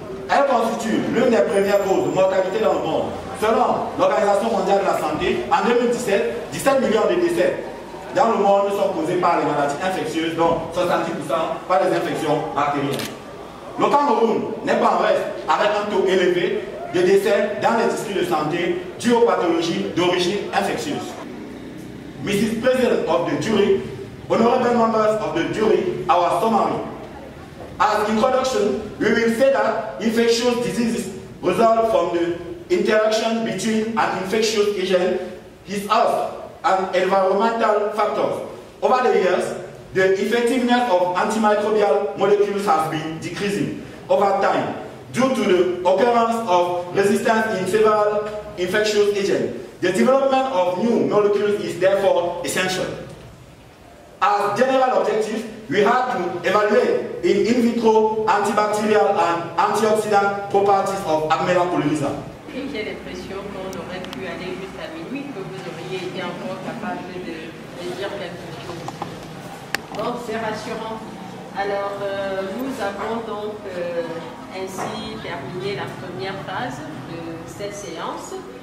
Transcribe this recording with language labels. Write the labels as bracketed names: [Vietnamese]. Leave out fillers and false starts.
[French] Elle constitue l'une des premières causes de mortalité dans le monde. Selon l'Organisation mondiale de la santé, en 2017, 17 millions de décès dans le monde sont causés par les maladies infectieuses, dont 70% par les infections bactériennes. Le Cameroun n'est pas en reste avec un taux élevé de décès dans les districts de santé dus aux pathologies d'origine infectieuse. [English] Mrs. President of the jury, honorable members of the jury, our summary. As introduction, we will say that infectious diseases result from the interaction between an infectious agent, his host, and environmental factors. Over the years, the effectiveness of antimicrobial molecules has been decreasing over time due to the occurrence of resistance in several infectious agents. The development of new molecules is therefore essential. As general objectives, we had to evaluate in vitro antibacterial and antioxidant properties of Armella polyriza. [French] J'ai l'impression qu'on aurait pu aller jusqu'à minuit, que vous auriez été encore capable de dire quelque chose. Donc c'est rassurant. Alors nous avons donc ainsi terminé la première phase de cette séance.